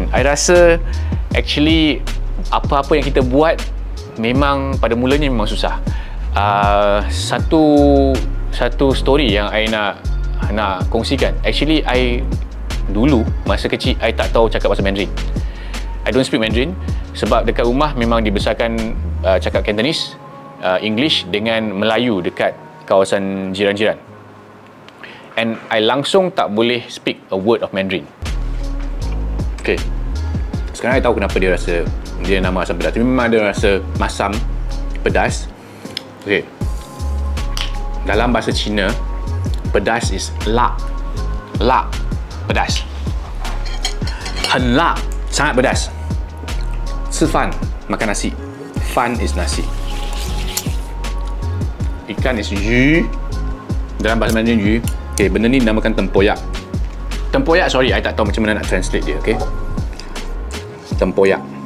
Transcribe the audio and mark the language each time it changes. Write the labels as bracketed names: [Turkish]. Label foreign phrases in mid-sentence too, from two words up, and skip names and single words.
[Malay] I rasa actually apa-apa yang kita buat memang pada mulanya memang susah. Satu story yang I nak kongsikan. Actually I dulu masa kecil I tak tahu cakap bahasa Mandarin. [English] I don't speak Mandarin [Malay] sebab dekat rumah memang dibesarkan cakap Cantonese, English dengan Melayu dekat kawasan jiran-jiran. [English] And I [Malay] langsung tak boleh [English] speak a word of Mandarin. [Malay] Okay. Sekarang I tahu kenapa dia nama asam pedas. Memang ada rasa masam pedas. Okay. Dalam bahasa Cina, pedas is la. La. Pedas. [Chinese] 很辣. [Malay] Sangat pedas. [Chinese] 吃饭 [Malay] makan nasi. Fan is nasi. Ikan is yu. Dalam bahasa Mandarin yu. Okay, benda ni dinamakan tempoyak. Tempoyak, sorry, I tak tahu macam mana nak translate dia, okay? Tempoyak.